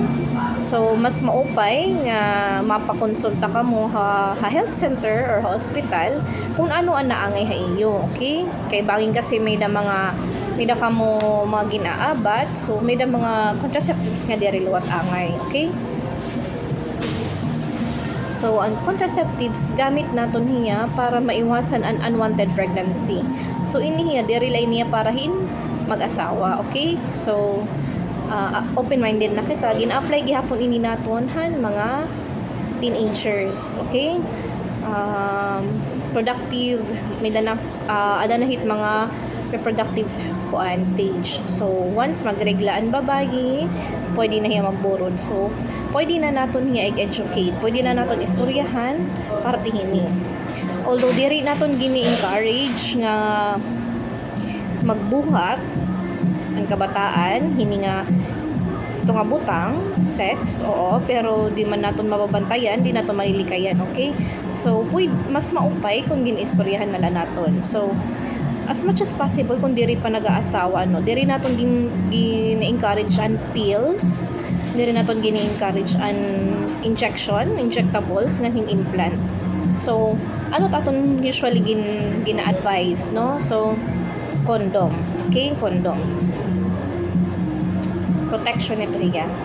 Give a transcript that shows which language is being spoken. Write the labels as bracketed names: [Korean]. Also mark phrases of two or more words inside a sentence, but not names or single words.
[Waray] So mas maupay nga mapakonsulta ka mo ha health center or hospital kung ano ang naangay ha iyo. Okay? Kay bangin kasi may da ka mo mga ginaabat. So may da mga contraceptives nga diri luwat angay. Okay? So, ang contraceptives, gamit naton niya para maiwasan ang [English] unwanted pregnancy. [Waray] So, ini niya, dirilay niya para mag-asawa. Okay? So, open-minded na kita. Gina-apply gihapon ini naton han mga teenagers. Okay? Productive, may ada na hit mga reproductive stage. So, once magregla ang babayi, pwede na hiya magburod. So, pwede na naton hiya educate. Pwede na naton istoryahan para tihini. Although, diri naton gini-encourage nga magbuhat ang kabataan, hini nga ito nga butang, sex, oo, pero di man naton mababantayan, di naton malilikayan, okay? So, mas maupay kung gini-istoryahan nala naton. So, [English] as much as possible [Waray] kung diri pa nag-aasawa, no, diri naton gini-encourage an pills, diri naton gini-encourage an injectables nga implant. So ano taton usually gina-advise, no? So condom, okay, condom, protection ito hiya.